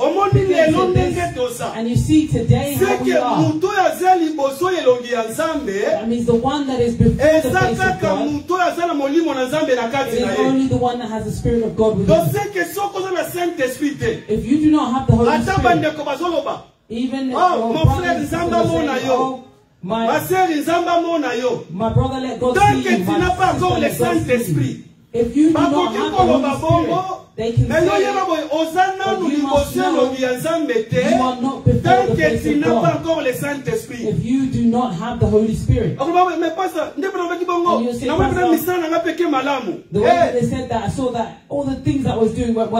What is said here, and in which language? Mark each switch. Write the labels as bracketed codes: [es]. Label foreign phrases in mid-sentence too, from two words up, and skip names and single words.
[en] And you see today how we are. That means the one that is before the face of God is only the one that has the Spirit of God within. If you do not have the Holy Spirit, even [fr] mon frère [ln] Nzamba mona yo, [fr] ma sœur [ln] Nzamba mona yo, [en] my brother, let God [fr] tant [en] see [fr] que [en] you. [fr] tu n'as pas encore le Saint-Esprit, [en] if you do not have the Holy Spirit, they can say, but you must know you are not before the face of God. If you do not have the Holy Spirit. And you say, the way that they said that, I saw that all the things that I was doing went well.